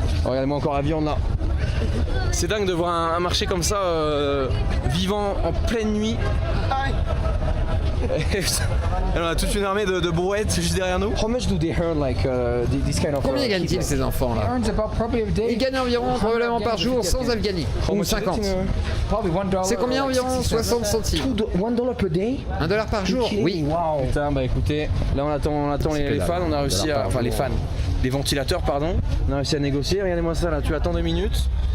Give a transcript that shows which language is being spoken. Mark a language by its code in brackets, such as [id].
[fr] Oh, regardez-moi encore la viande là. C'est dingue de voir un marché comme ça, vivant en pleine nuit. Et on a toute une armée de brouettes juste derrière nous. [en] How much do they earn like this kind of? [fr] Combien gagnent-ils ces enfants là? Ils gagnent environ probablement par jour 100 Afghani. Ou 50. C'est combien environ? 60 centimes. [en] $1 per day? [fr] $1 par jour? Oui. Wow. Putain, bah écoutez, là on attend les fans, on a réussi à. Enfin les fans. des ventilateurs, pardon. On a réussi à négocier. Regardez-moi ça là, tu attends 2 minutes.